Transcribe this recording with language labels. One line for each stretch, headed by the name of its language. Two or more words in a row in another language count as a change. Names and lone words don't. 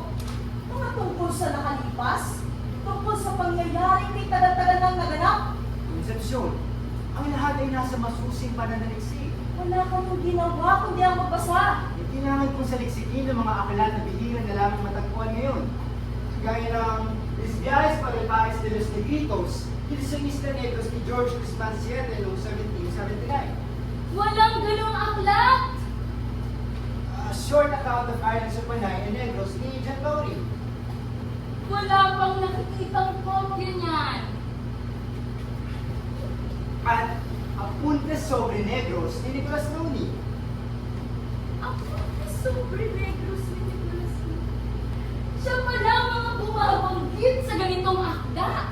Filipino: Mga tungkol sa nakalipas, tungkol sa pangyayaring may tagal-tagal nang naganap. Concepcion, ang lahat ay nasa masusing pananaliksik. Wala ka mong ginawa kundi ang magbasa. Kailangan kong saliksikin ng mga aklat na bihira na lamang matagpuan ngayon. Gaya ng Los Viajes para el País de los Negritos, Ilisionista Negros ni George Guzman Siete noong 1779. Walang ganong aklat! A short account of Islands of Panay and Negros ni John Lowry. Wala pang nakikitang kopya niyan. At Apuntes sobre Negros ni Nicolas Noni. Ako ay sobre negros ni Nicolas. Siya pa lamang ang bumabanggit sa ganitong akda.